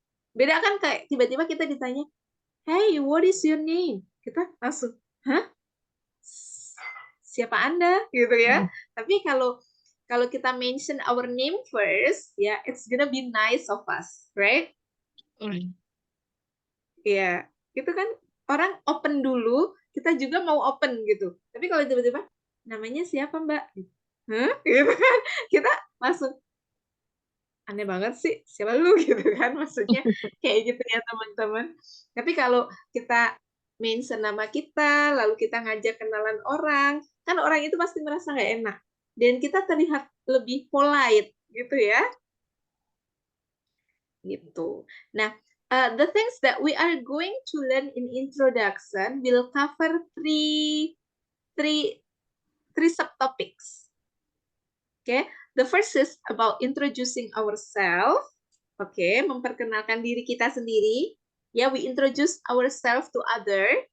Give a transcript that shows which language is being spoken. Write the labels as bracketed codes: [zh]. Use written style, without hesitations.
[id] Beda kan kayak tiba-tiba kita ditanya, [en] hey, what is your name? [id] Kita langsung, hah? Siapa Anda? Gitu ya. Tapi kalau kita [en] mention our name first, ya, it's gonna be nice of us, right? [id] Iya, itu kan orang open dulu, kita juga mau open gitu. Tapi kalau tiba-tiba, namanya siapa Mbak? Hah? Gitu kan, kita langsung, aneh banget sih, siapa lu gitu kan, maksudnya kayak gitu ya teman-teman. Tapi kalau kita mention nama kita, lalu kita ngajak kenalan orang, kan orang itu pasti merasa nggak enak. Dan kita terlihat lebih polite gitu ya. Gitu. [en] Nah, the things that we are going to learn in introduction will cover three subtopics. Okay, the first is about introducing ourselves. Okay, [id] memperkenalkan diri kita sendiri. [en] Ya, we introduce ourselves to other.